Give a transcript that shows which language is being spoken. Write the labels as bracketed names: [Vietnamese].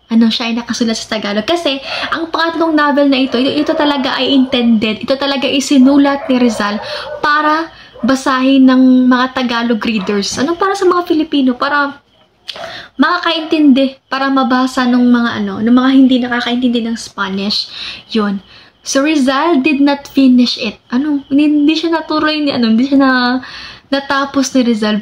[Filipino] Siya ay nakasulat sa Tagalog. Kasi, ang pangatlong novel na ito talaga ay intended, ito talaga ay sinulat ni Rizal para basahin ng mga Tagalog readers. Para sa mga Filipino, para makakaintindi, para mabasa ng mga hindi nakakaintindi ng Spanish. Yun. [English] So, Rizal did not finish it. [Filipino] Hindi siya natuloy hindi siya natapos ni Rizal.